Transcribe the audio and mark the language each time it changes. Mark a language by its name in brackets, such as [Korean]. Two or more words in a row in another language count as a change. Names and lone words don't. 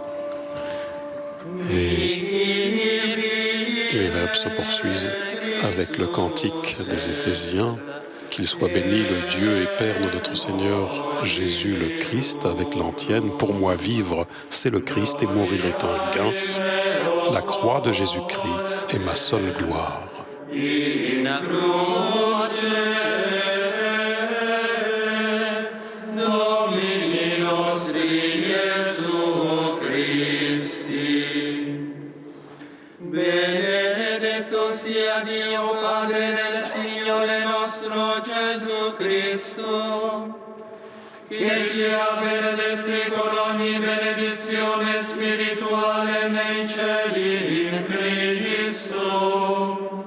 [French] Et les vêpres se poursuivent avec le cantique des Éphésiens. Qu'il soit béni le Dieu et Père de notre Seigneur Jésus le Christ, avec l'antienne. Pour moi vivre, c'est le Christ, et mourir est un gain. La croix de Jésus-Christ est ma seule gloire. [Italian] Benedetto sia Dio Padre del Signore nostro Gesù Cristo, che ci ha benedetti con ogni benedizione spirituale nei cieli in Cristo.